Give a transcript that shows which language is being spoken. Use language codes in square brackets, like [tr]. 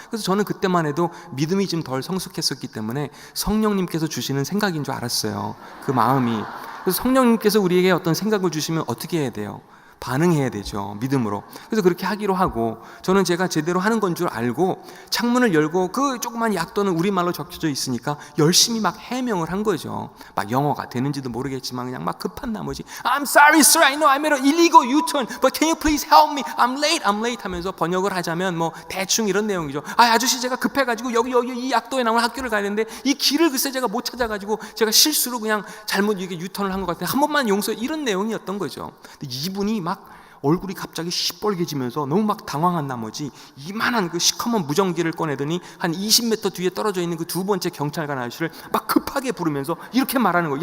[ko] 그래서 저는 그때만 해도 믿음이 좀 덜 성숙했었기 때문에 성령님께서 주시는 생각인 줄 알았어요. 그 마음이. 그래서 성령님께서 우리에게 어떤 생각을 주시면 어떻게 해야 돼요? 반응해야 되죠, 믿음으로. 그래서 그렇게 하기로 하고, 저는 제가 제대로 하는 건 줄 알고 창문을 열고 그 조그만 약도는 우리말로 적혀져 있으니까 열심히 막 해명을 한 거죠. 막 영어가 되는지도 모르겠지만 그냥 막 급한 나머지 [en] I'm sorry sir, I know I made an illegal U-turn, but can you please help me? I'm late [ko] 하면서 번역을 하자면 대충 이런 내용이죠. 아저씨 제가 급해가지고 여기 이 약도에 나온 학교를 가야 되는데 이 길을 글쎄 제가 못 찾아가지고 제가 실수로 그냥 잘못 이게 U-턴을 한 것 같아요. 한 번만 용서해, 이런 내용이었던 거죠. 근데 이분이 막 얼굴이 갑자기 시뻘개지면서 너무 막 당황한 나머지 이만한 그 시커먼 무전기를 꺼내더니 한 20m 뒤에 떨어져 있는 그 두 번째 경찰관 아저씨를 막 급하게 부르면서 이렇게 말하는 거예요.